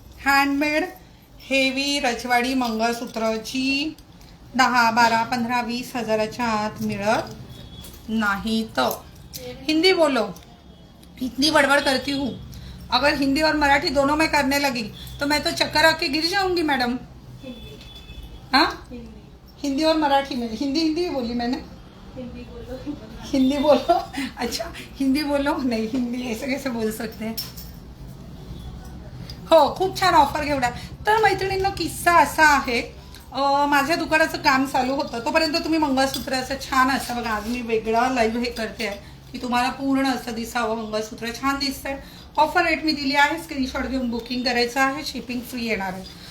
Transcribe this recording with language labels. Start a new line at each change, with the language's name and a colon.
Marathi: Handmade heavy रजवाडी मंगळसूत्र जी 10, 12, 15, 20 हजाराच्या आत मिळत नहीं.
Hindi: तो हिंदी बोलो, इतनी बड़बड़ करती हूँ. अगर हिंदी और मराठी दोनों में करने लगी तो मैं तो चक्कर आके गिर जाऊंगी मैडम. हाँ, हिंदी और मराठी में. हिंदी बोली मैंने. हिंदी बोलो. अच्छा, हिंदी बोलो. नहीं, हिंदी ऐसे कैसे बोल सकते हैं.
Marathi: हो, खूप छान ऑफर घेऊया. तर मैत्रिणींनो, किस्सा असा आहे, माझ्या दुकानाचं काम चालू होतं तोपर्यंत तुम्ही मंगळसूत्राचं छान असं बघा. आज मी वेगळा लाईव्ह हे करते आहे की तुम्हाला पूर्ण असं दिसावं. मंगळसूत्र छान दिसतंय. ऑफर रेट मी दिली आहे. स्क्रीनशॉट घेऊन बुकिंग करायचं आहे. शिपिंग फ्री येणार आहे.